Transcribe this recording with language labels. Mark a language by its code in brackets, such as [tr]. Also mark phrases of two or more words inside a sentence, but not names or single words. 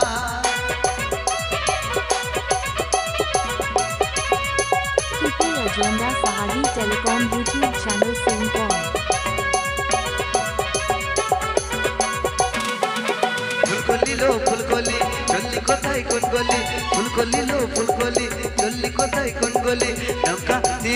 [en] Keep your agenda Sahagi Telecom YouTube channel sync on. [bn] ফুলকলি লো ফুলকলি চললি কোথায় কনকলি ফুলকলি লো ফুলকলি চললি কোথায় কনকলি নৌকা